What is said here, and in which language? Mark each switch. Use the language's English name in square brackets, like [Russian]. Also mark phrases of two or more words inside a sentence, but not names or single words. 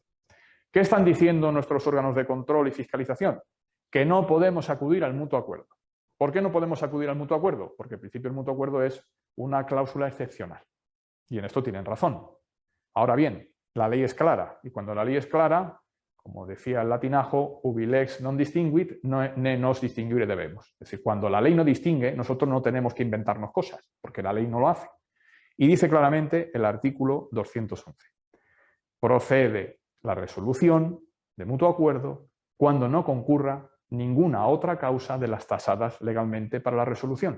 [Spanish] ¿Qué están diciendo nuestros órganos de control y fiscalización? Que no podemos acudir al mutuo acuerdo. ¿Por qué no podemos acudir al mutuo acuerdo? Porque en principio el mutuo acuerdo es una cláusula excepcional. Y en esto tienen razón. Ahora bien, la ley es clara. Y cuando la ley es clara, como decía el latinajo, [Latin] ubi lex non distinguit, ne nos distinguire debemos. [Spanish] Es decir, cuando la ley no distingue, nosotros no tenemos que inventarnos cosas, porque la ley no lo hace. Y dice claramente el artículo 211. Procede la resolución de mutuo acuerdo cuando no concurra ninguna otra causa de las tasadas legalmente para la resolución.